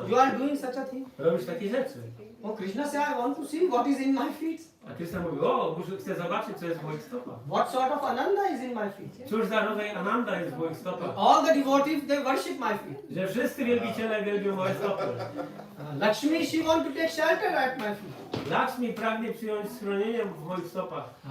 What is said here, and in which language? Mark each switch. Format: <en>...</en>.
<en>You are doing such a thing?</en> <pl>robisz takie rzeczy?</pl> <en>Oh, Krishna said, I want to see what is in my feet.</en> <pl>A Krishna mówi, o, chcę zobaczyć, co jest w moich stopach.</pl> <en>What sort of ananda is in my feet?</en> <pl>Cóż za rodzaj Ananda jest w moich stopach?</pl> <en>All the devotees, they worship my feet.</en> <pl>Że wszyscy wielbiciele wielbią moje stopy.</pl> <en>Lakshmi, she want to take shelter at my feet.</en> <pl>Lakshmi pragnie przyjąć schronienie w moich stopach.</pl>